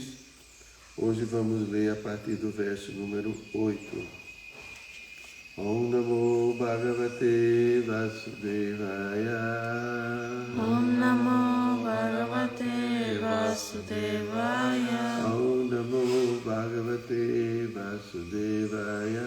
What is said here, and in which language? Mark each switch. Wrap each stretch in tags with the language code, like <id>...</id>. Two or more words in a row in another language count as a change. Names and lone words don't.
<pt>Hoje vamos ler a partir do verso número 8.</pt> <sa>Om Namo Bhagavate Vasudevaya. Om Namo Bhagavate Vasudevaya. Om Namo Bhagavate Vasudevaya.</sa>